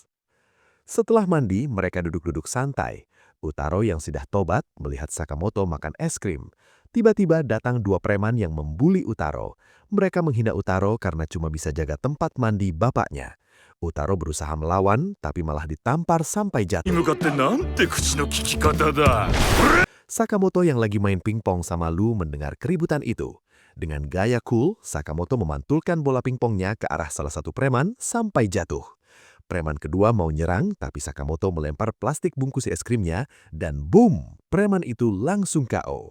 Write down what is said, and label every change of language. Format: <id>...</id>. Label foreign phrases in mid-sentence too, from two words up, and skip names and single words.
<id>Setelah mandi, mereka duduk-duduk santai. Utaro yang sudah tobat melihat Sakamoto makan es krim. Tiba-tiba datang 2 preman yang membuli Utaro. Mereka menghina Utaro karena cuma bisa jaga tempat mandi bapaknya. Utaro berusaha melawan, tapi malah ditampar sampai jatuh.</id> <ja>に向かってなんて口の利き方だ。</ja> <id>Sakamoto yang lagi main pingpong sama Lu mendengar keributan itu. Dengan gaya cool, Sakamoto memantulkan bola pingpongnya ke arah salah satu preman sampai jatuh. Preman kedua mau nyerang, tapi Sakamoto melempar plastik bungkus es krimnya, dan boom, preman itu langsung KO.</id>